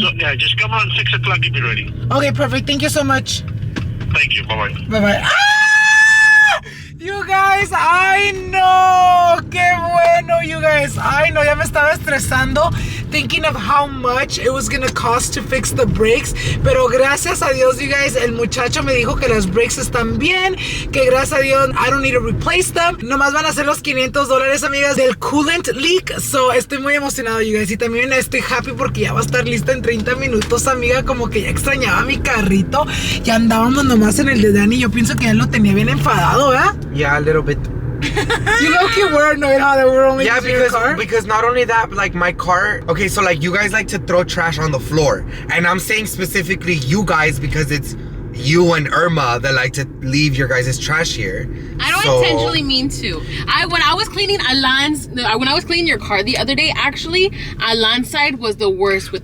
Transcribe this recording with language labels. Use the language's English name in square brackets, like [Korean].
[English] So, yeah, just come on 6 o'clock and be ready. Okay, perfect. Thank you so much. Thank you. Bye-bye. Bye-bye. Ah! You guys, I know. [Spanish] Qué bueno, [English] you guys. I know. [Spanish] Ya me estaba estresando [English] thinking of how much it was gonna cost to fix the brakes. [Spanish] Pero gracias a Dios, [English] you guys, [Spanish] el muchacho me dijo que las brakes están bien. Que gracias a Dios, [English] I don't need to replace them. [Spanish] Nomás van a ser los $500, [English] amigas, [Spanish] del coolant leak. So, estoy muy emocionado, [English] you guys. [Spanish] Y también estoy happy porque ya va a estar lista en 30 minutos, amiga. Como que ya extrañaba mi carrito. Ya andábamos nomás en el de Dani. Yo pienso que ya lo tenía bien enfadado, ¿verdad? [English] Yeah, a little bit. You low-key were annoyed how that we're only using your car? because not only that, but like my car. Okay, so like you guys like to throw trash on the floor, and I'm saying specifically you guys because it's you and Irma that like to leave your guys' trash here. I don't intentionally mean to. When I was cleaning your car the other day, actually, Alan's side was the worst with.